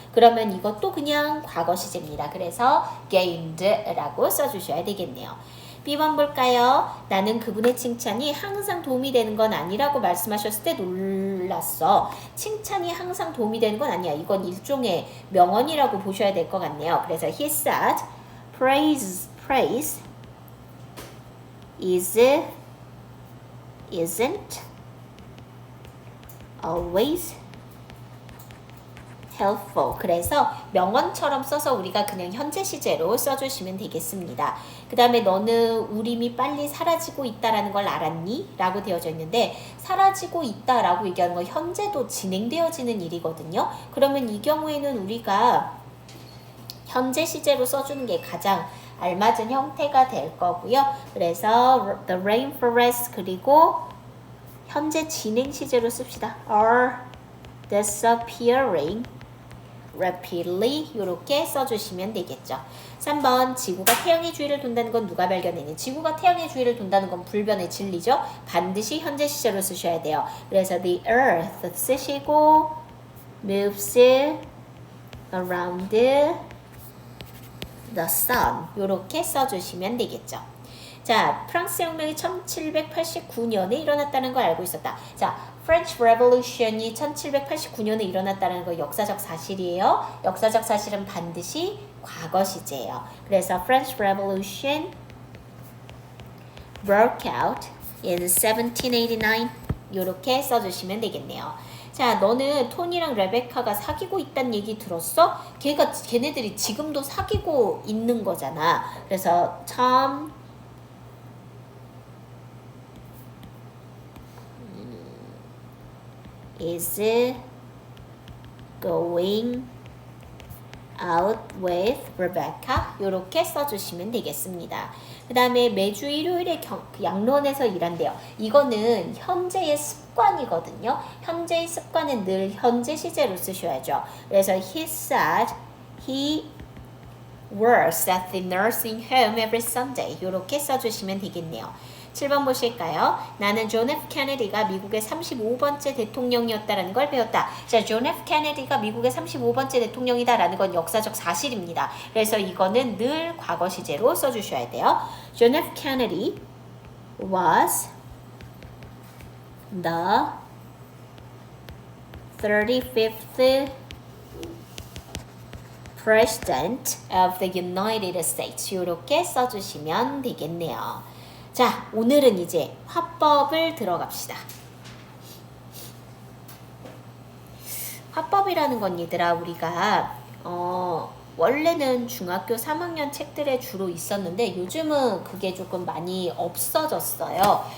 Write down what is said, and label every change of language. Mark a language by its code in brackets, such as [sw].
[ko] 그러면 이것도 그냥 과거 시제입니다. 그래서 gained라고 써주셔야 되겠네요. B번 볼까요? 나는 그분의 칭찬이 항상 도움이 되는 건 아니라고 말씀하셨을 때 놀랐어. 칭찬이 항상 도움이 되는 건 아니야. 이건 일종의 명언이라고 보셔야 될 것 같네요. 그래서 [en] he said, praise isn't always helpful. [ko] 그래서 명언처럼 써서 우리가 그냥 현재 시제로 써주시면 되겠습니다. 그 다음에 너는 우림이 빨리 사라지고 있다라는 걸 알았니? 라고 되어져 있는데 사라지고 있다라고 얘기하는 건 현재도 진행되어지는 일이거든요. 그러면 이 경우에는 우리가 현재 시제로 써주는 게 가장 알맞은 형태가 될 거고요. 그래서 [en] the rainforest [ko] 그리고 현재 진행 시제로 씁시다. [en] are disappearing rapidly [ko] 이렇게 써주시면 되겠죠. 3번 지구가 태양의 주위를 돈다는 건 누가 발견했니? 지구가 태양의 주위를 돈다는 건 불변의 진리죠. 반드시 현재 시제로 쓰셔야 돼요. 그래서 [en] the earth [ko] 쓰시고 [en] moves around the sun [ko] 이렇게 써주시면 되겠죠. 자, 프랑스 혁명이 1789년에 일어났다는 걸 알고 있었다. 자, French Revolution이 1789년에 일어났다는 거 역사적 사실이에요. 역사적 사실은 반드시 과거 시제예요. 그래서 [en] French Revolution broke out in 1789 [ko] 이렇게 써주시면 되겠네요. 자, 너는 톤이랑 레베카가 사귀고 있다는 얘기 들었어? 걔네들이 지금도 사귀고 있는 거잖아. 그래서 [en] Tom is going out with Rebecca [ko] 이렇게 써주시면 되겠습니다. 그 다음에 매주 일요일에 양론에서 일한대요. 이거는 현재의 습관이거든요. 현재의 습관은 늘 현재 시제로 쓰셔야죠. 그래서 [en] he said he works at the nursing home every Sunday [ko] 이렇게 써주시면 되겠네요. 7번 보실까요? 나는 존 F 케네디가 미국의 35번째 대통령이었다라는 걸 배웠다. 자, 존 F 케네디가 미국의 35번째 대통령이다라는 건 역사적 사실입니다. 그래서 이거는 늘 과거 시제로 써주셔야 돼요. [en] 존 F Kennedy was the 35th President of the United States [ko] 이렇게 써주시면 되겠네요. 자, 오늘은 이제 화법을 들어갑시다. 화법이라는 건 얘들아 우리가 원래는 중학교 3학년 책들에 주로 있었는데 요즘은 그게 조금 많이 없어졌어요.